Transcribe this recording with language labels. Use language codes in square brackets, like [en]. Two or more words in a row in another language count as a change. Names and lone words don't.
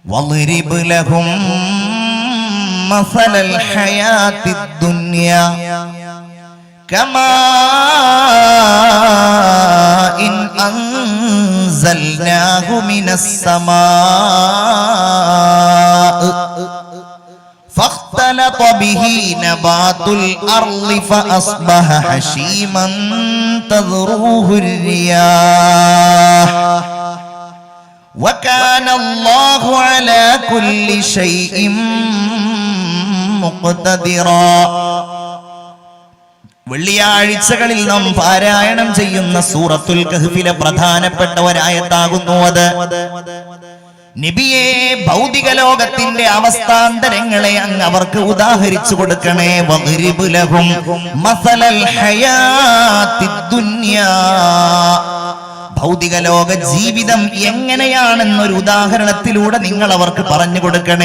[ar] واضرب لهم مثل الحياة الدنيا كماء أنزلناه من السماء فاختلط به نبات الأرض فأصبح هشيما تذروه الرياح وكان الله على كل شيء مقتدرا. [ml] വെള്ളിയാഴ്ചകളിൽ നാം പാരായണം ചെയ്യുന്ന സൂറത്തുൽ കഹ്ഫിലെ പ്രധാനപ്പെട്ട ഒരായത്താകുന്നു അത്. നബിയെ, ഭൗതിക ലോകത്തിന്റെ അവസ്ഥാന്തരങ്ങളെ അങ്ങ് അവർക്ക് ഉദാഹരിച്ചു കൊടുക്കണേ. [ar] واضرب لهم مثل الحياة الدنيا, [ml] ഭൗതിക ലോക ജീവിതം എങ്ങനെയാണെന്നൊരു ഉദാഹരണത്തിലൂടെ നിങ്ങൾ അവർക്ക് പറഞ്ഞു കൊടുക്കണേ.